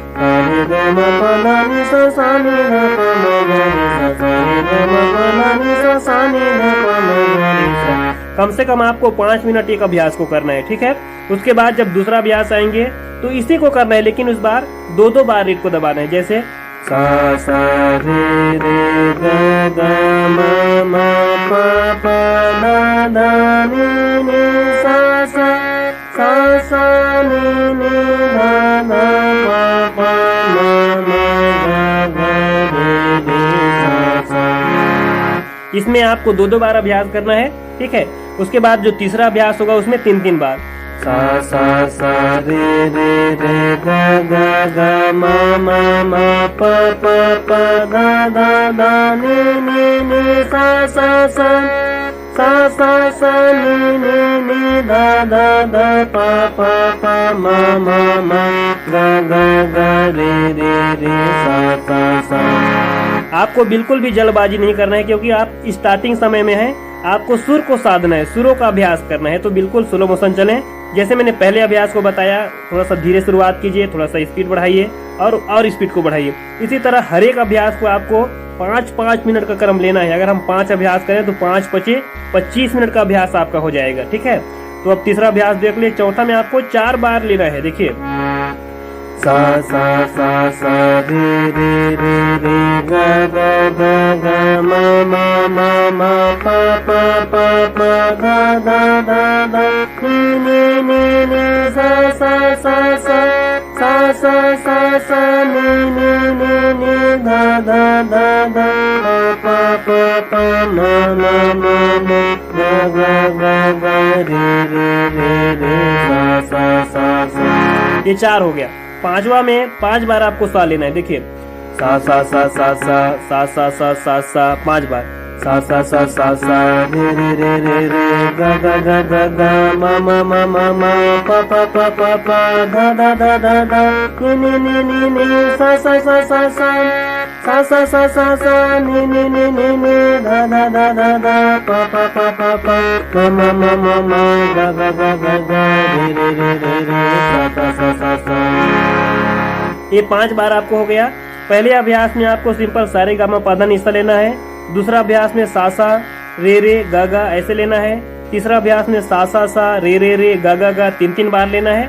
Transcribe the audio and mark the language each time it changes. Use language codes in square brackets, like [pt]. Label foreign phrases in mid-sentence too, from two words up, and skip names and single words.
[hi] कम से कम आपको 5 मिनट एक अभ्यास को करना है। ठीक है, उसके बाद जब दूसरा अभ्यास आएंगे तो इसी को करना है, लेकिन उस बार 2-2 बार रीड को दबाना है। जैसे सा सा रे रे ग ग म म प प ध ध नि नि सा सा नि नि ध ध प प म म ग ग रे रे सा। इसमें आपको 2-2 बार अभ्यास करना है। ठीक है, उसके बाद जो तीसरा अभ्यास होगा उसमें 3-3 बार, सा सा रे रे रे ग ग ग म म म प प प ध ध ध नि नि सा नि नि ध ध ध प प प म म म ग ग ग रे रे सा। आपको बिल्कुल भी जल्दबाजी नहीं करना है, क्योंकि आप स्टार्टिंग समय में हैं। आपको सुर को साधना है, सुरों का अभ्यास करना है, तो बिल्कुल [en] slow motion [hi] चलें। जैसे मैंने पहले अभ्यास को बताया, थोड़ा सा धीरे शुरुआत कीजिए, थोड़ा सा स्पीड बढ़ाइए और स्पीड को बढ़ाइए। इसी तरह हर एक अभ्यास को आपको 5-5 मिनट का क्रम लेना है। अगर हम 5 अभ्यास करें तो 5-5-25 मिनट का अभ्यास आपका हो जाएगा। ठीक है, तो अब तीसरा अभ्यास देख लिए। चौथा में आपको 4 बार लेना है। देखिए, सा रे रे रे रे ग ग ग ग म म म म प प प प ध ध ध ध नि नि सा नि नि ध ध ध ध प प प म म म म ग ग ग ग रे रे सा। ये 4 हो गया। 5वां में 5 बार आपको सा लेना है। देखिए, सा 5 बार, सा सा सा सा सा रे रे रे रे रे गा गा गा गा गा मा मा मा मा मा पा पा पा पा पा धा धा धा धा धा नी नी नी नी सा सा सा सा सा सा सा सा सा सा नी नी नी नी नी धा धा धा धा धा पा पा पा पा पा मा मा मा मा मा गा गा गा गा गा रे रे रे रे रे सा सा सा सा। ये 5 बार आपको हो गया। पहले अभ्यास में आपको सिंपल सारे गा मा पा धा नी सा लेना है। दूसरा अभ्यास में सा सा रे रे गा गा ऐसे लेना है। तीसरा अभ्यास में सा सा सा रे रे रे गा गा गा 3-3 बार लेना है।